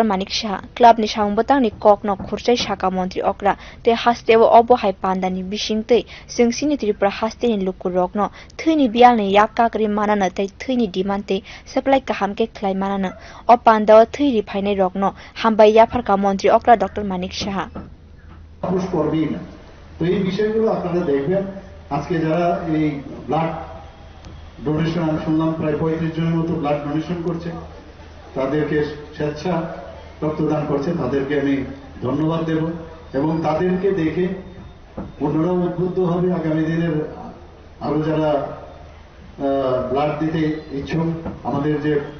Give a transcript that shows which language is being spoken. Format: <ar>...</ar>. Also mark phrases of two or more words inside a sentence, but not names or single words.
<trp>Manik Shah club ni saungbotang ni kokno khurchai saka mantri okra te hastewo obo hai panda ni bisingtei singsini tripura haste ni lukurokno thini bial ni yakakri manana tei thini dimante supply kahamke khlai manana o panda o thiri phainai rokno hambai ya pharka mantri okra Dr. Manik Shah</trp> <bn>পুশ করবেই না তো এই বিষয়গুলো আপনারা দেখবেন আজকে যারা এই</bn> <en>blood donation</en> <bn>আমি শুনলাম প্রায় 35 জনের মতো</bn> <en>blood donation</en> <bn>করছে তাদেরকে স্বেচ্ছা রক্তদান করছে তাদেরকে আমি ধন্যবাদ দেব এবং তাদেরকে দেখে অন্যরাও উদ্বুদ্ধ হবে আগামী দিনের আরো যারা ব্লাড দিতে ইচ্ছুক আমাদের যে</bn>